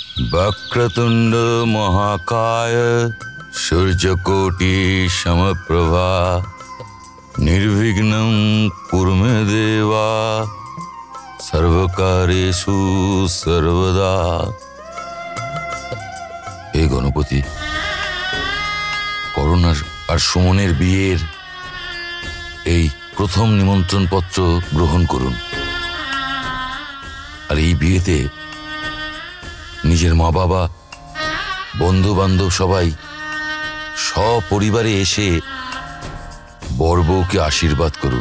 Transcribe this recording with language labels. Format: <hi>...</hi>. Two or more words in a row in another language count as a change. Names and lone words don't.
<sa>वक्रतुंड महाकाय सूर्यकोटि समप्रभा निर्विघ्नं कुरु मे देवा सर्वकारेषु सर्वदा। हे गणपति,</sa> <bn>করুণা আর সুমনের বিয়ের এই প্রথম নিমন্ত্রণ পত্র গ্রহণ করুন। আর এই বিয়েতে নিজের মা বাবা, বন্ধু বান্ধব সবাই সপরিবারে এসে বর বউকে আশীর্বাদ করুন।</bn>